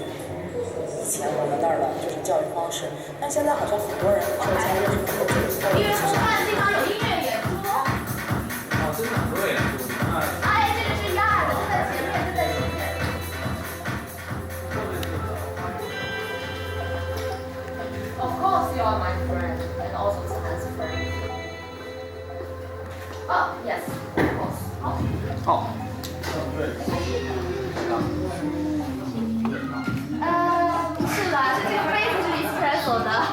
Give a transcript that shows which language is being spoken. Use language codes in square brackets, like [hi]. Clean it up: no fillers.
[zh] 以前我们那儿的就是教育方式，但现在好像很多人受教育是不够因为吃饭的地方有音乐演出。哦，真的很多演出。哎，这个是压的，就在前面，就在前面。 [en] Of course you are my friend and also Sam's friend. Oh yes, of course. [zh] 好。不是啦，这个杯子是 espresso 的。